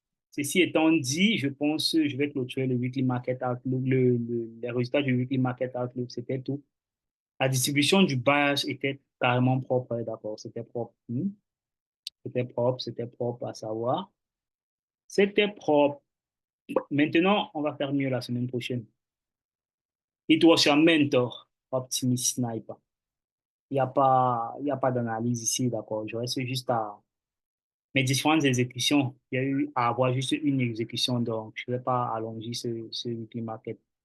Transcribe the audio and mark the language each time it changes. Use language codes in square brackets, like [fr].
[fr] Ceci étant dit, je pense que je vais clôturer le weekly market outlook, les résultats du weekly market outlook, c'était tout. La distribution du bias était carrément propre, d'accord, c'était propre. C'était propre à savoir. C'était propre. Maintenant, on va faire mieux la semaine prochaine. [en] It was your mentor, Optimist Sniper. [fr] Il y a pas d'analyse ici, d'accord. Je reste juste à mes différentes exécutions. Il y a eu à avoir juste une exécution, donc je ne vais pas allonger ce weekly market.